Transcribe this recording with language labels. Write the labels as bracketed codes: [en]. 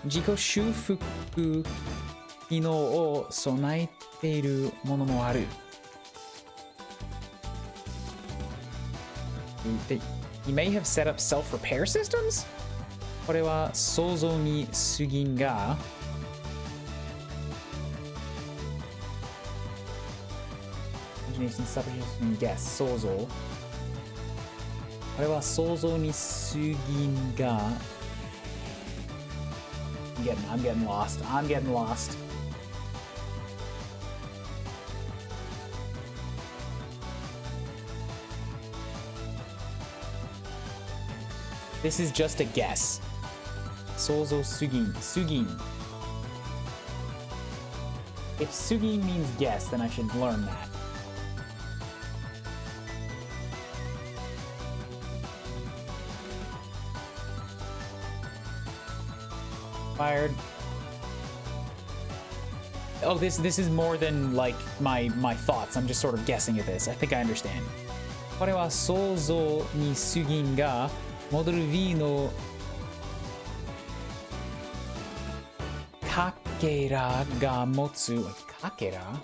[ja] 自己修復機能を備えているものもある。 [en] He may have set up self-repair systems? [ja] これは想像に過ぎんが [en] Imagination, supposition, guess [ja] 想像これは想像に過ぎんが [en] I'm getting lost. This is just a guess. [ja] 想像すぎん [en] If すぎん means guess, then I should learn that. Fired. Oh, this is more than like my thoughts. I'm just sort of guessing at this. I think I understand. [ja] これは想像に過ぎんがモデル V のかけらが持つかけら